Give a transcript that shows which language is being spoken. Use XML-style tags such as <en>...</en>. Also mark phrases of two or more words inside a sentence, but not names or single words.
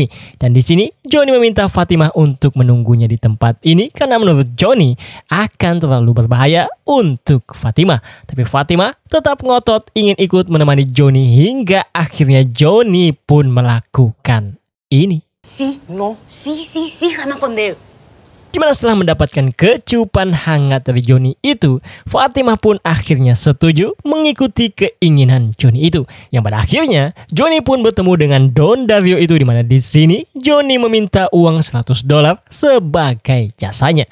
<id>Dan di sini Johnny meminta Fatimah untuk menunggunya di tempat ini karena menurut Johnny akan terlalu berbahaya untuk Fatimah. Tapi Fatimah tetap ngotot ingin ikut menemani Johnny hingga akhirnya Johnny pun melakukan ini.</id> <es>Sí, no, sí, anda con él.</es> <id>Dimana setelah mendapatkan kecupan hangat dari Johnny itu, Fatimah pun akhirnya setuju mengikuti keinginan Johnny itu. Yang pada akhirnya Johnny pun bertemu dengan Don Dario itu, dimana di sini Johnny meminta uang $100 sebagai jasanya.</id>